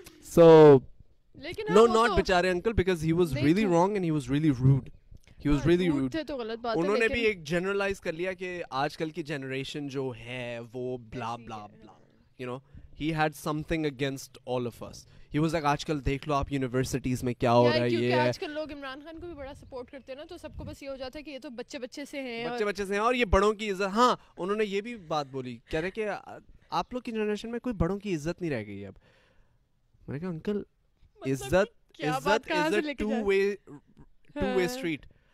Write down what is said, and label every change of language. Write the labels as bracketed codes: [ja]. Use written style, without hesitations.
[en] So no not [hi] बेचारे uncle, [en] because he was really wrong and he was really rude. He was really rude. [hi] तो गलत बात है. उन्होंने भी एक जनरलाइज कर लिया कि आजकल की जनरेशन जो है वो ब्ला ब्ला ब्ला, [en] you know. He had something against all of us. He was like [hi] आजकल देख लो आप यूनिवर्सिटीज में क्या हो रहा है. ये आजकल लोग इमरान खान को भी बड़ा सपोर्ट करते हैं ना, तो सबको बस ये हो जाता है कि ये तो बच्चे से हैं, बच्चे से हैं, और ये बड़ों की इज्जत. हाँ उन्होंने ये भी बात बोली, कह रहे कि आप लोग की जनरेशन में कोई बड़ों की इज्जत नहीं रह गई अब. मैंने कहा अंकल इज्जत [en] Is a two way street.